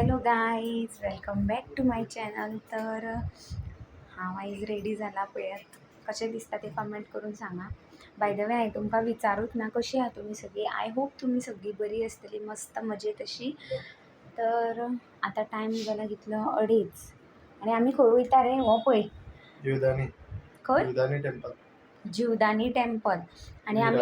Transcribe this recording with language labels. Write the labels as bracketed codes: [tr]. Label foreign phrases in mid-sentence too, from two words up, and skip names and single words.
[en] guys welcome back to my channel. [kok] तर हा वाईज रेडी झाला पळयात कसे दिसतात ते कमेंट करून सांगा. [en] by the way [kok] हांवें तुमकां विचारूच ना कशी आहात तुम्ही सगळी. [en] I hope [kok] तुम्ही सगळी बरी आसतली, मस्त मजेत अशी. तर आता टायम जाला कितलो 2:30 आणि आम्ही खंय वयता रे. हो पळय जीवदानी खंय जीवदानी टेम्पल. जीवदानी टेम्पल. आणि आम्ही